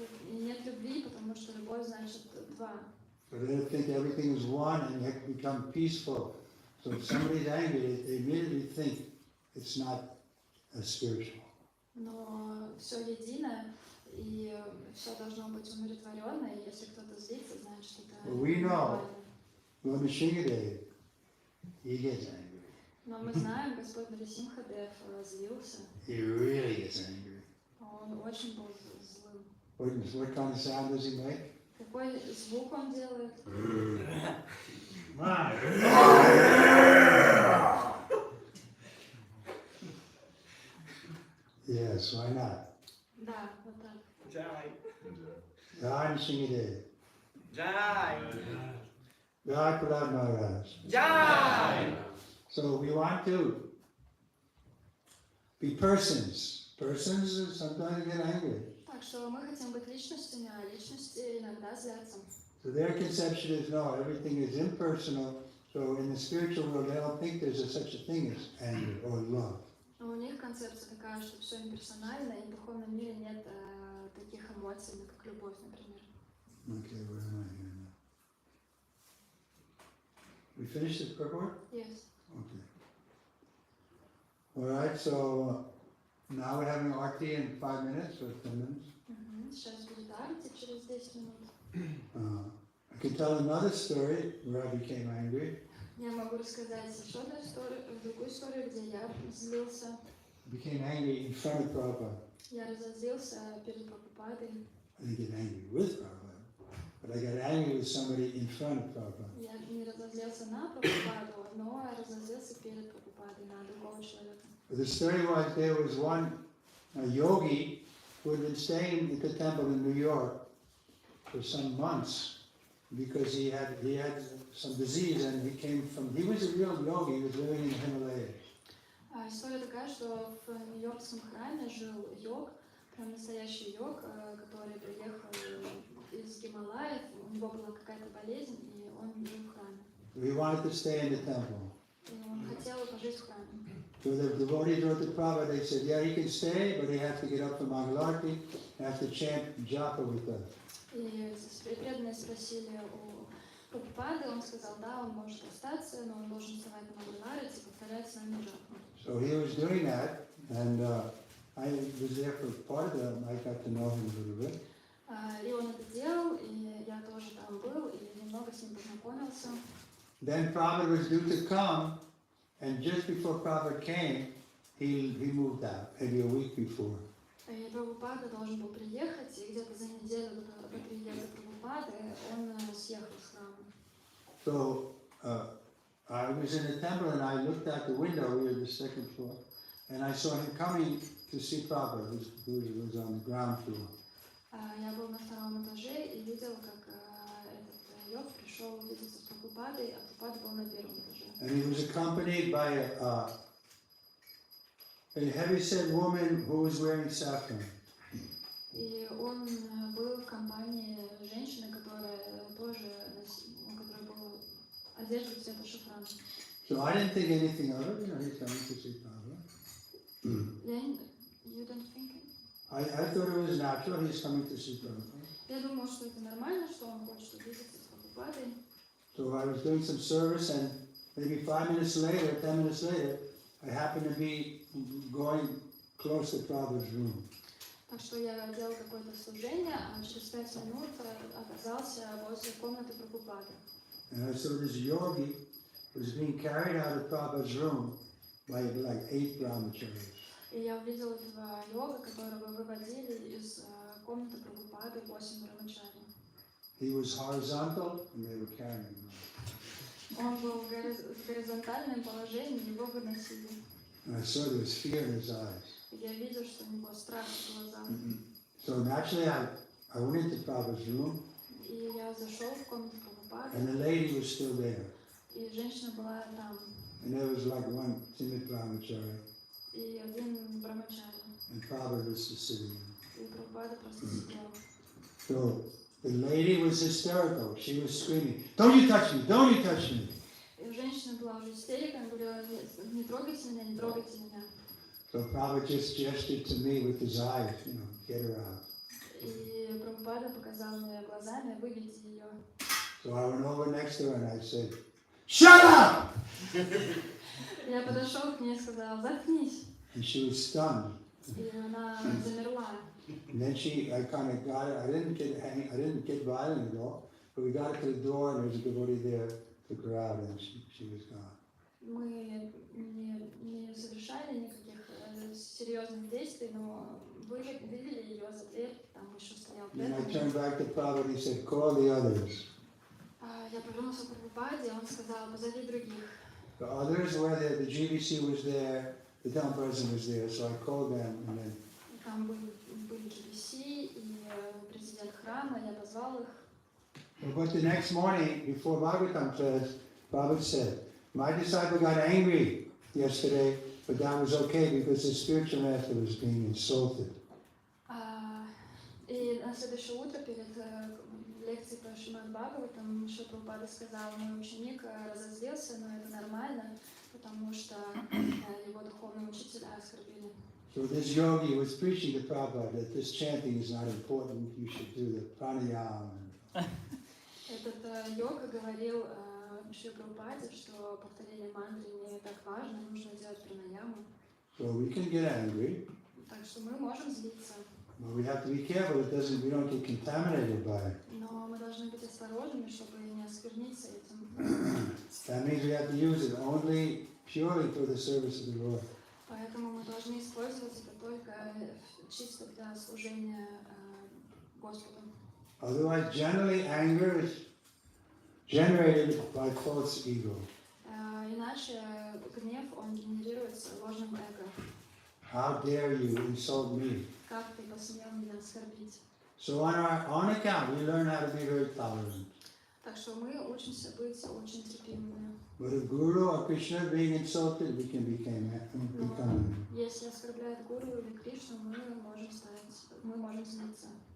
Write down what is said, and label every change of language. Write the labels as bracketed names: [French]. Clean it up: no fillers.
[Russian] И нет любви, потому что любовь значит два. [English] So they think everything is one and you have to become peaceful. So if somebody's angry, they immediately think it's not spiritual. [Russian] Но все единое, и все должно быть умиротворенно, и если кто-то злится, значит это [English] We know. [Russian] нормально. [English] Lord Nishingadev, he gets angry. [Russian] Но мы знаем, Господь Нарисимхадев злился. [English] He really gets angry. [Russian] Он очень был злым. [English] What kind of sound does he make? [Russian] Какой звук он делает? [English] Yes, why not? [Russian] Да, вот так. [Hindi] Jai. Jai Nishingadev. Jai. Jai Prahlad Maharaj. Jai. [English] So we want to be persons. Persons sometimes get angry. [Russian] Так что мы хотим быть личностями, а личности иногда злятся. [English] So their conception is no, everything is impersonal. So in the spiritual world, they don't think there's such a thing as anger or love. [Russian] Но у них концепция такая, что все имперсонально, и в духовном мире нет таких эмоций, как любовь, например. [English] Okay, where am I here We finished the purport? Yes. Okay. All right, so now we're having RT in 5 minutes or 10 minutes. [Russian] Сейчас будет арти через 10 минут. [English] I can tell another story where I became angry. [Russian] Я могу рассказать еще одну историю, другую историю, где я злился. [English] Became angry in front of Prabhupada. [Russian] Я разозлился перед Прабхупадой. [English] I didn't get angry with Prabhupada, but I got angry with somebody in front of Prabhupada. [Russian] Я не разозлился на Прабхупаду, но я разозлился перед Прабхупадой на другого человека. [English] The story was there was one yogi who had been staying at the temple in New York for some months because he had some disease and he was a real yogi, he was living in the Himalayas. [Russian] История такая, что в Нью-Йоркском храме жил йог, прям настоящий йог, который приехал из Гималаев, у него была какая-то болезнь, и он жил в храме. [English] He wanted to stay in the temple. [Russian] И он хотел пожить в храме. [English] So the devotees wrote to Prabhupada, they said, yeah, he can stay, but he has to get up for Mangalarti and have to chant japa with us. [Russian] И преданные спросили у Прабхупады, он сказал, да, он может остаться, но он должен вставать на Мангаларити и повторять с нами джапу. [English] So he was doing that, and I was there for part of it. I got to know him a little bit. [Russian] И он это делал, и я тоже там был, и немного с ним познакомился. [English] Then Prabhupada was due to come, and just before Prabhupada came, he moved out, maybe a week before. [Russian] И Прабхупада должен был приехать, и где-то за неделю до приезда Прабхупады он съехал с храма. [English] So I was in the temple, and I looked out the window. We were at the second floor, and I saw him coming to see Prabhupada, who was on the ground floor. [Russian] Я был на втором этаже и видел, как этот йог пришел увидеться с Прабхупадой, а Прабхупада был на первом этаже. [English] And he was accompanied by a heavyset woman who was wearing saffron. [Russian] И он был в компании женщины, которая тоже, у которой была одежда цвета шафрана. [English] So I didn't think anything of it. You know, he's coming to see Prabhupada. You don't think it? I thought it was natural. He's coming to see Prabhupada. [Russian] Я думал, что это нормально, что он хочет увидеться с Прабхупадой. [English] So I was doing some service, and maybe 5 minutes later, 10 minutes later, I happened to be going close to Prabhupada's room. [Russian] Так что я делал какое-то служение, а через 5 минут оказался возле комнаты Прабхупады. [English] And I saw this yogi was being carried out of Prabhupada's room by like 8 brahmacharis. [Russian] И я увидела этого йога, которого выводили из комнаты Прабхупады 8 брамачари. [English] He was horizontal, and they were carrying him. [Russian] Он был в горизонтальном положении, его выносили. [English] And I saw there was fear in his eyes. [Russian] И я видел, что у него страх в глазах. [English] So naturally, I went into Prabhupada's room, [Russian] И я зашел в комнату Прабхупады, [English] and the lady was still there. [Russian] и женщина была там. [English] And there was like one timid brahmachari, [Russian] И один брамачари. [English] and Prabhupada was just sitting there. [Russian] И Прабхупада просто сидел. [English] So the lady was hysterical. She was screaming, "Don't you touch me! Don't you touch me!" [Russian] И женщина была уже истерика, она говорила, не трогайте меня, не трогайте меня. [English] So Prabhupada just gestured to me with his eyes, you know, get her out. [Russian] И Прабхупада показал мне глазами, выведите ее. [English] So I went over next to her and I said, "Shut up!" [Russian] Я подошел к ней и сказал, заткнись. [English] And she was stunned. [Russian] И она замерла. [English] And then I kind of got it. I didn't get violent at all, but we got to the door and there was a devotee there, took her out, and she was gone. [Russian] Мы не совершали никаких серьезных действий, но вывели ее за дверь, там еще стоял [English] And I [Russian] преданный. [English] turned back to Prabhupada and he said, "Call the others." [Russian] Я повернулся к Прабхупаде, он сказал, позови других. [English] The others were there. The GBC was there. The town president was there. So I called them, and then [Russian] Там были GBC и президент храма, я позвал их. [English] But the next morning, before Bhagavatam says, Prabhupada said, "My disciple got angry yesterday, but that was okay because his spiritual master was being insulted." [Russian] И на следующее утро перед лекцией по Шримад Бхагаватам Шри Прабхупада сказал, мой ученик разозлился, но это нормально, потому что его духовный учитель оскорбили. [English] So this yogi was preaching to Prabhupada that this chanting is not important. You should do the pranayama. [Russian] Этот йога говорил Шри Прабхупаде, что повторение мантры не так важно, нужно делать пранаяму. [English] So we can get angry, [Russian] Так что мы можем злиться, [English] but we have to be careful we don't get contaminated by it. [Russian] но мы должны быть осторожными, чтобы не оскверниться этим. [English] That means we have to use it only purely for the service of the Lord. [Russian] Поэтому мы должны использовать это только чисто для служения Господу. [English] Otherwise, generally anger is generated by false ego. [Russian] Иначе гнев, он генерируется ложным эго. [English] How dare you insult me? [Russian] Как ты посмел меня оскорбить? [English] So on our own account, we learn how to be very tolerant. [Russian] Так что мы учимся быть очень терпимыми. [English] But if Guru or Krishna being insulted, we can become angry. [Russian] Если оскорбляет Гуру или Кришну, мы можем злиться.